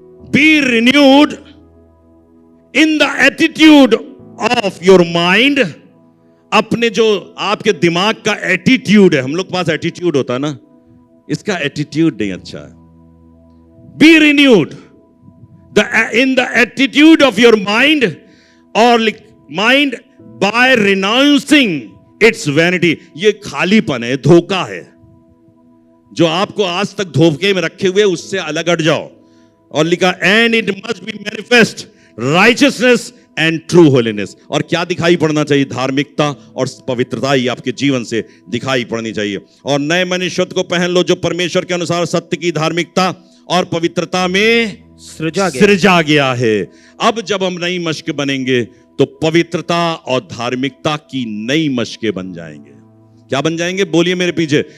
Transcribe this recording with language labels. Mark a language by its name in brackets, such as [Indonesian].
[English] Be renewed in the attitude of your mind. [Hindi] अपने जो आपके दिमाग का एटीट्यूड है, हम लोग के पास एटीट्यूड होता है ना, इसका एटीट्यूड नहीं अच्छा है। [English] Be renewed in the attitude of your mind or mind by renouncing its vanity। [Hindi] ये खालीपन है, धोखा है, जो आपको आज तक धोखे में रखे हुए उससे अलग हट जाओ। और लिखा [English] and it must be manifest righteousness and true holiness। [Hindi] और क्या दिखाई पड़ना चाहिए? धार्मिकता और पवित्रता ही आपके जीवन से दिखाई पड़नी चाहिए। और नए मनुष्यत्व को पहन लो, जो परमेश्वर के अनुसार सत्य की धार्मिकता और पवित्रता में सृजा गया है। अब जब हम नई मशक बनेंगे तो पवित्रता और धार्मिकता की नई मशकें बन जाएंगे। क्या बन जाएंगे? बोलिए मेरे पीछे।